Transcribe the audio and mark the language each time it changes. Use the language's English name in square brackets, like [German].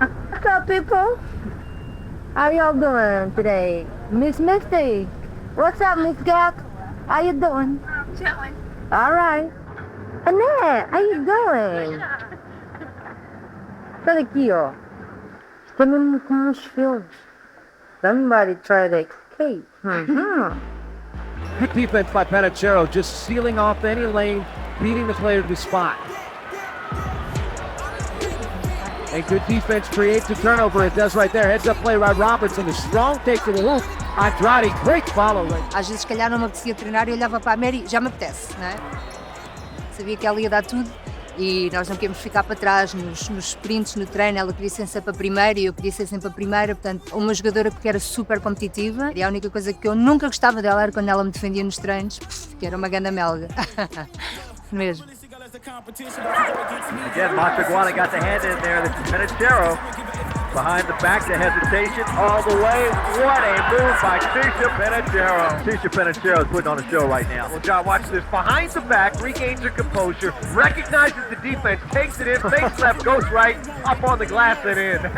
[English] What's up, people? How y'all doing today? Miss Misty. What's up, Miss Gak? How you doing? Chilling. All right. Annette, how you doing? [Portuguese] Olha aqui, ó. Está mesmo com os filmes. [English] Somebody try to escape. Good defense by Panachero, just sealing off any lane, beating the player to the spot. And good defense creates a turnover. It does right there. Heads up play by Robertson. A strong take to the hoop. Andrade, great follow. [Portuguese] Às vezes, se calhar, não me apetecia treinar e olhava para a Mary, já me apetece, não é? Sabia que ela ia dar tudo e nós não queríamos ficar para trás nos sprints, no treino. Ela queria ser sempre a primeira e eu queria ser sempre a primeira. Portanto, uma jogadora que era super competitiva e a única coisa que eu nunca gostava dela era quando ela me defendia nos treinos, que era uma ganda melga. Mesmo. [English] Again, Monteguana got the hand in there. This is Panachero. Behind the back, the hesitation all the way. What a move by Tisha Panachero. Tisha Panachero is putting on a show right now. Well, John, watch this. Behind the back, regains her composure, recognizes the defense, takes it in, fakes left, goes right, up on the glass and in.